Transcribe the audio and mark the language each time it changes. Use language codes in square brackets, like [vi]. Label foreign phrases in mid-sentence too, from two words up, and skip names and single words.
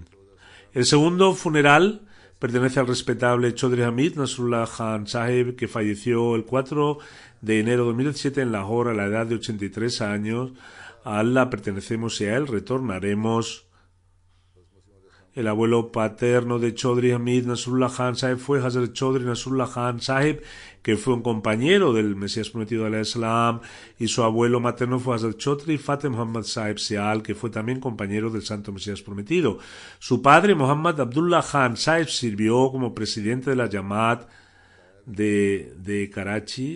[es] El segundo funeral pertenece al respetable Chaudhry Hamid Nasrullah Khan Saheb, que falleció el 4 de enero de 2007 en Lahore a la edad de 83 años. A Allah pertenecemos y a él retornaremos. El abuelo paterno de Chaudhry Hamid Nasrullah Khan Saheb fue Hazrat Chaudhry Nasrullah Khan Saheb, que fue un compañero del Mesías prometido al Islam, y su abuelo materno fue Hazrat Chaudhry Fateh Muhammad Saheb Sial, que fue también compañero del Santo Mesías prometido. Su padre, Muhammad Abdullah Khan Saheb, sirvió como presidente de la Jamaat de Karachi.